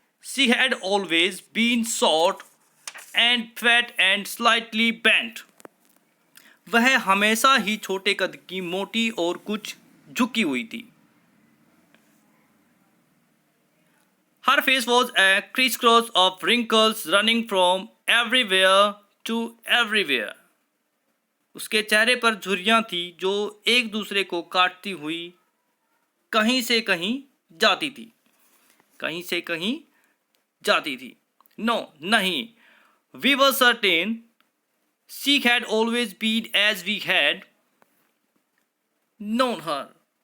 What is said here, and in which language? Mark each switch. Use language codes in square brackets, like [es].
[en] She had always been short and fat and slightly bent. [hi] वह हमेशा ही छोटे कद की, मोटी और कुछ झुकी हुई थी. [en] Her face was a crisscross of wrinkles running from everywhere to everywhere. [hi] उसके चेहरे पर झुर्रियां थी जो एक दूसरे को काटती हुई कहीं से कहीं जाती थी, कहीं से कहीं जाती थी. [en] No, [hi] नहीं. [en] We were certain she had always been as we had known her.